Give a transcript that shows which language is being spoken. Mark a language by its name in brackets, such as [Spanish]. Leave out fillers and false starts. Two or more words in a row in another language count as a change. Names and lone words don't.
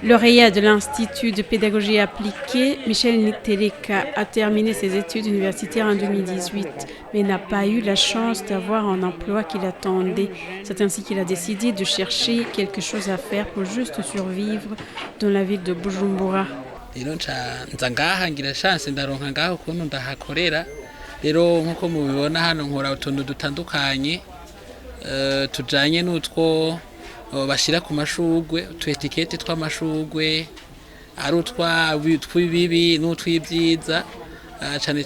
[French] Lauréat de l'Institut de pédagogie appliquée, Michel Teleka a terminé ses études universitaires en 2018, mais n'a pas eu la chance d'avoir un emploi qu'il attendait. C'est ainsi qu'il a décidé de chercher quelque chose à faire pour juste survivre dans la ville de Bujumbura. [Rundi] Rero nza ngaha ngira chance ndaronka ngaho ukuntu ndahakorera rero nkuko mubibona hano nkora utuntu dutandukanye tujanye n'utwo bashira ku mashugwe utu etikete tw'amashugwe ari utwibibi n'utwibyiza cyane